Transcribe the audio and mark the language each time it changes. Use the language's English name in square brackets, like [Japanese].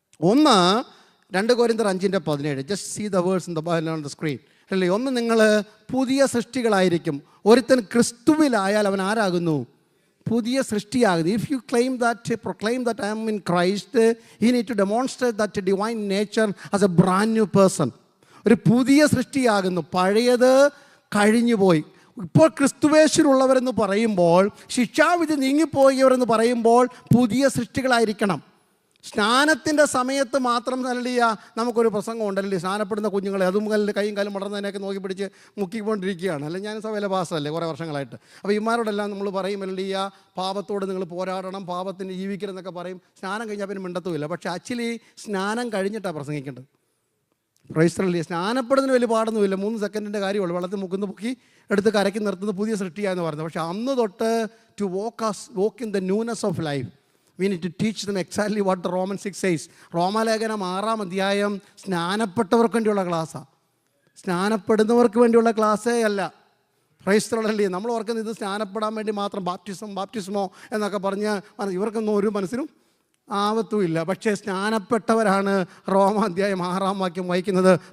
[English] ഒന്ന്, 2 കൊരിന്ത്യർ 5:17. Just see the words in the screen. [Malayalam] അല്ലേ, ഒന്ന്, നിങ്ങൾ പുതിയ സൃഷ്ടികളായിരിക്കും. ഒരുത്തൻ ക്രിസ്തുവിലായാൽ അവൻ ആരാകുന്നു? പുതിയ സൃഷ്ടിയാകുന്നു. [English] If you proclaim that I am in Christ, you need to demonstrate that divine nature as a brand new person. [Malayalam] ഒരു പുതിയ സൃഷ്ടിയാകുന്നു. പഴയത് കഴിഞ്ഞുപോയി. ഇപ്പോൾ ക്രിസ്തുവേശുവിലുള്ളവരെന്ന് പറയുമ്പോൾ, ശിക്ഷാവിധി നീങ്ങിപ്പോയവരെന്ന് പറയുമ്പോൾ പുതിയ സൃഷ്ടികളായിരിക്കണം. സ്നാനത്തിൻ്റെ സമയത്ത് മാത്രം നല്ല നമുക്കൊരു പ്രസംഗം ഉണ്ടല്ലേ, സ്നാനപ്പെടുന്ന കുഞ്ഞുങ്ങളെ അതും കൈയും കാലും വളർന്നതിനെയൊക്കെ നോക്കി പിടിച്ച് മുക്കിക്കൊണ്ടിരിക്കുകയാണ്. അല്ലെ, ഞാൻ സഭയിലെ പാസ്റ്ററല്ലേ കുറേ വർഷങ്ങളായിട്ട്. അപ്പോൾ ഇമാരോടെല്ലാം നമ്മൾ പറയും അല്ലേ, പാപത്തോട് നിങ്ങൾ പോരാടണം, പാപത്തിന് ജീവിക്കരുതെന്നൊക്കെ പറയും. സ്നാനം കഴിഞ്ഞാൽ പിന്നെ മിണ്ടത്തുമില്ല. പക്ഷേ ആക്ച്വലി സ്നാനം കഴിഞ്ഞിട്ടാണ് പ്രസംഗിക്കേണ്ടത്. പ്രൈസ്തലല്ലേ, സ്നാനപ്പെടുന്നതിന് വലിയ പാടൊന്നുമില്ല. 3 സെക്കൻഡിൻ്റെ കാര്യമുള്ളൂ. വെള്ളത്തിൽ മുക്കുന്ന പൊക്കി എടുത്ത് കരയ്ക്ക് നിർത്തുന്നത് പുതിയ സൃഷ്ടിയായെന്ന് പറയുന്നത്. പക്ഷേ അന്ന് തൊട്ട് [English] To walk in the newness of life, we need to teach them exactly what the Romans 6 says. [Malayalam] റോമാലേഖനം 6-ാം അധ്യായം സ്നാനപ്പെട്ടവർക്ക് വേണ്ടിയുള്ള ക്ലാസ്സാണ്. സ്നാനപ്പെടുന്നവർക്ക് വേണ്ടിയുള്ള ക്ലാസ്സേ അല്ല. ക്രൈസ്തവരല്ലേ, നമ്മൾ ഓർക്കുന്നത് ഇത് സ്നാനപ്പെടാൻ വേണ്ടി മാത്രം ബാപ്റ്റിസമോ എന്നൊക്കെ പറഞ്ഞ് ഇവർക്കൊന്നും ഒരു മനസ്സിനും ആവത്തുമില്ല. പക്ഷേ സ്നാനപ്പെട്ടവരാണ് റോമാധ്യായം 6-ാം വാക്യം വായിക്കുന്നത്.